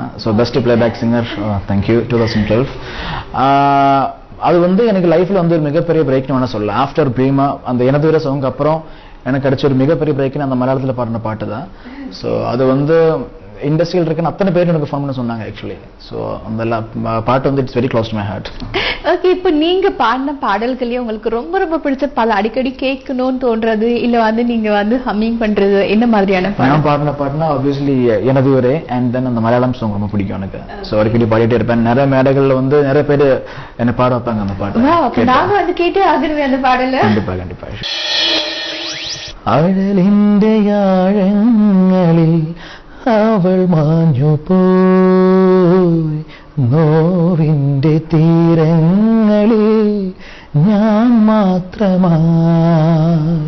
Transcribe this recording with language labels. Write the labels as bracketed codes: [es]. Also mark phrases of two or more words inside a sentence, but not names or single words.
[en] So best playback singer. Thank you 2012. [ta] அது வந்து எனக்கு லைஃப்ல வந்து ஒரு மிகப்பெரிய பிரேக்னு வேணா சொல்லலாம். ஆஃப்டர் பீமா அந்த எனது வீர சாங் அப்புறம் எனக்கு கிடைச்ச ஒரு மிகப்பெரிய பிரேக்னு அந்த மலையாளத்துல பாடின பாட்டு தான். ஸோ அது வந்து இண்டஸ்ட்ரியில் இருக்குன்னு அத்தனை பேர் எனக்கு ஃபோன் பண்ண சொன்னாங்க ஆக்சுவலி. ஸோ அந்த பாட்டு வந்து [en] it's very close to my heart. [ta] ஓகே, இப்போ நீங்க பாடின பாடல்களே உங்களுக்கு ரொம்ப ரொம்ப பிடிச்ச பாடல் அடிக்கடி கேட்கணும்னு தோன்றது இல்ல வந்து நீங்க வந்து ஹம்மிங் பண்றது என்ன மாதிரியான பாடல்? நான் பாடின பாட்டுனா ஆப்வியஸ்லி எனது ஊரே [en] and then [ta] அந்த மலையாளம் சாங் ரொம்ப பிடிக்கும் எனக்கு. ஸோ அடிக்கடி பாடிட்டே இருப்பேன். நிறைய மேடைகள்ல வந்து நிறைய பேர் என்ன பாட வைப்பாங்க அந்த பாட்டு. நாங்க வந்து கேட்டே ஆகிருவேன் அந்த பாடல. கண்டிப்பா கண்டிப்பா. [ml] അഴലിന്റെ ആഴങ്ങളിൽ അവൾ മാഞ്ഞു പോയി, നോവിന്റെ തീരങ്ങളിൽ ഞാൻ മാത്രമായി.